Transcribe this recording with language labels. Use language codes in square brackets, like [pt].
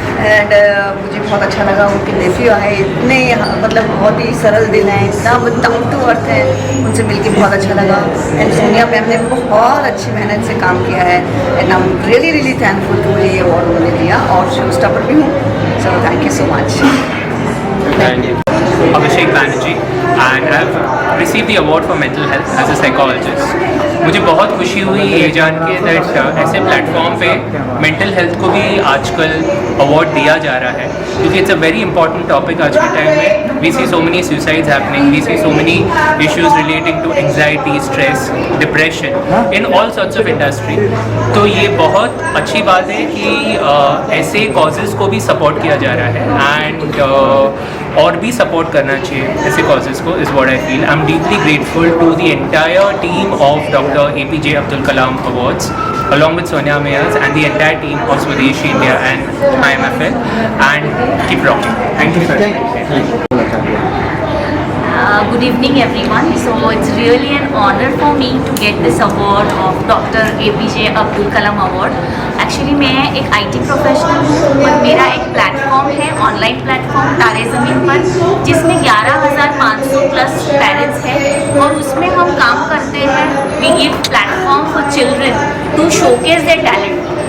[hi] And मुझे बहुत अच्छा लगा, उनके नेफ्यू आए, इतने मतलब बहुत ही सरल दिल हैं, इतना डाउन टू अर्थ है, उनसे मिलके बहुत अच्छा लगा। एंड सोनिया मैम ने बहुत अच्छी मेहनत से काम किया है [en] and I am really really thankful [hi] कि मुझे ये अवार्ड उन्होंने दिया और शो स्टॉपर भी हूँ। [en] So thank you so much. Abhishek Banerjee and I have received the award for mental health as a psychologist. [hi] मुझे बहुत खुशी हुई ये जान के दैट ऐसे प्लेटफॉर्म पे मेंटल हेल्थ को भी आजकल अवार्ड दिया जा रहा है, क्योंकि [en] it's a very important topic [hi] आज के टाइम में। [en] We see so many suicides happening, we see so many issues relating to anxiety, stress, depression in all sorts of industry. [hi] तो ये बहुत अच्छी बात है कि ऐसे कॉजेज़ को भी सपोर्ट किया जा रहा है एंड और भी सपोर्ट करना चाहिए ऐसे कॉजेज़ को, [en] Is what I feel. I am deeply grateful to the entire team of Dr. APJ Abdul Kalam Awards, along with Sonia Mayers and the entire team of Swadeshi India and IMFL, and keep rocking. Thank you, sir. Good evening everyone. So it's really an honor for me to get this award of Dr. APJ Abdul Kalam Award. [hi] Actually मैं एक IT professional हूँ और मेरा एक platform है, online platform तारे ज़मीन पर, जिसमें 11,500 प्लस पेरेंट्स हैं और उसमें हम काम करते हैं। [en] We give platform for children to showcase their talent.